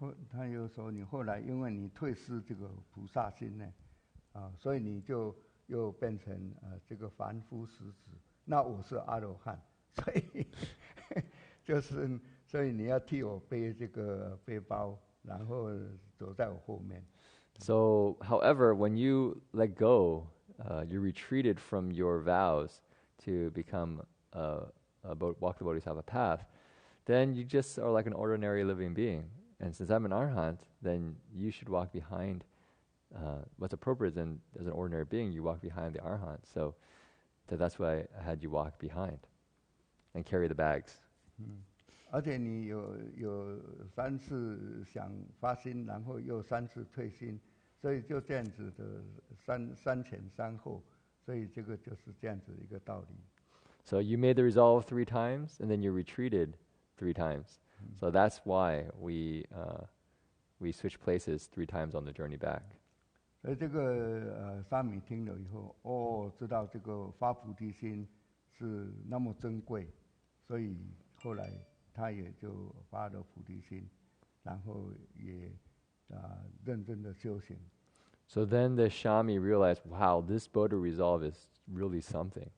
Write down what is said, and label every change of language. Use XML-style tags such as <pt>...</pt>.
<zh>他又说，你后来因为你退失这个菩萨心呢，所以你就又变成这个凡夫俗子。那我是阿罗汉，所以所以你要替我背这个背包，然后走在我后面。</zh> <en>So, however, when you let go, you retreated from your vows to become walk the Bodhisattva path, then you just are like an ordinary living being. And since I'm an arhat, then you should walk behind. What's appropriate then, as an ordinary being, you walk behind the arhat. So that's why I had you walk behind and carry the bags.</en> <zh>而且你有3次想发心，然后又3次退心，所以就这样子的三前三后，所以这个就是这样子一个道理。</zh> <en>So you made the resolve 3 times, and then you retreated 3 times. So that's why we switched places 3 times on the journey back.</en> <zh>所以这个沙弥听了以后，知道这个发菩提心是那么珍贵，所以后来他也就发了菩提心，然后也认真的修行。</zh> <en>So then the Shami realized, wow, this Bodhi resolve is really something.</en>